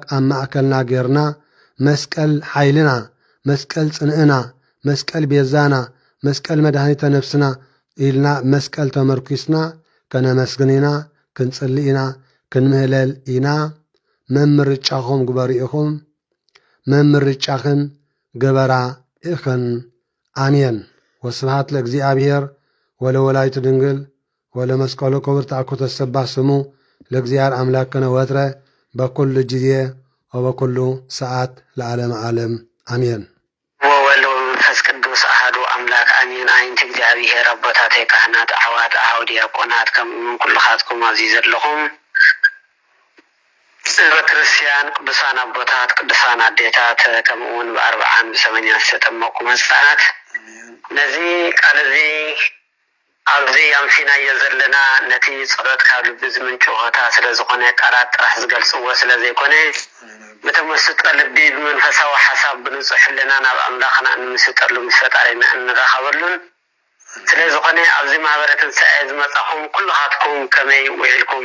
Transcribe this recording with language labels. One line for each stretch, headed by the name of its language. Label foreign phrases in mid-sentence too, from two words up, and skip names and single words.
Tigrinya: ኣብ ማእከልና ጌርና መስቀል ኃይልና መስቀል ጽንዕና መስቀል ቤዛና መስቀል መድኃኒተ ነፍስና ኢልና መስቀል ተመርኩስና ከነመስግን ኢና ክንጽሊ ኢና ክንምህለል ኢና መምርጫኹም ግበሩ ኢኹም መምርጫኽን ገበራ ኢኽን
Geez: አሜን ወስብሐት ለእግዚአብሔር ወለወላዲቱ ድንግል ወለመስቀሉ ክቡር ተአኩቶ ተሰባህ ስሙ ለእግዚአብሔር አምላክነ ወትረ በኩሉ ጊዜ ወበኩሉ ሰዓት ለዓለመ ዓለም አሜን። ወወልድ ወመንፈስ ቅዱስ አሐዱ አምላክ አሜን። አይንት እግዚአብሔር አቦታተይ ካህናት አሕዋት አኀው ዲያቆናት ከምኡውን ኩልኻትኩም ኣብዚ ዘለኹም በክርስቲያን ቅዱሳን አቦታት ቅዱሳን አዴታት ከምኡውን ብ40 ብ80 ዝተጠመቁ ህፃናት ነዚ ቃል እዚ ኣብዚ ኣምፊናዮ ዘለና ነቲ ጸሎት ካብ ልቢ ዝምንጩ ሆታ ስለ ዝኾነ ቃላት ጥራሕ ዝገልጽዎ ስለ ዘይኮነ ብተመስጦ ልቢ ብመንፈሳዊ ሓሳብ ብንጹሕ ህሊና ናብ ኣምላኽና እንምስጠሉ ምስ ፈጣሪና እንራኸበሉን ስለ ዝኾነ ኣብዚ ማሕበረ ትንሣኤ ዝመጻኹም ኩልኻትኩም ከመይ ውዒልኩም?